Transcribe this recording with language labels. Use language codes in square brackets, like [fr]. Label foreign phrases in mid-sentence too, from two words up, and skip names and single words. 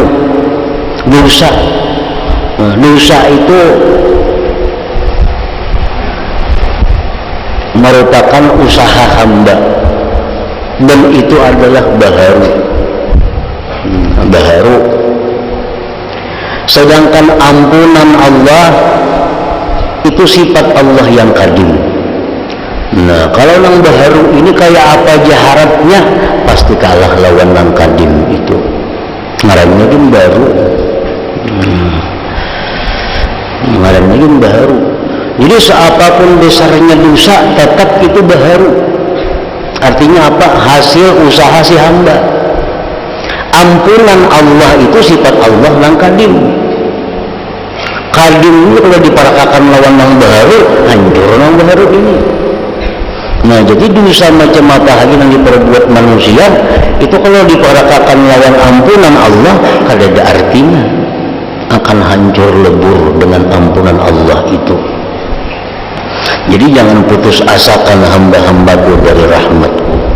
[id] Dosa, dosa itu merupakan usaha hamba, dan itu adalah baharu. Sedangkan ampunan Allah itu sifat Allah yang qadim. [bjn] Nah, kalau nang baharu ini kayak apa aja harapnya pasti kalah lawan nang qadim itu. Ngarannya kan baru. Ngarannya kan baru. [id] Jadi seapapun besarnya dosa tetap itu baharu. Artinya apa? Hasil usaha si hamba. Ampunan Allah itu sifat Allah nang qadim. [bjn] Qadim ini kalau diparakakan lawan nang baharu, hancur nang baharu ini. [id] Nah, jadi dosa macam apa lagi yang diperbuat manusia itu kalau diparakakan lawan ampunan Allah kada ada artinya, akan hancur lebur dengan ampunan Allah itu. Jadi jangan putus asakan hamba-hambaku dari rahmatku.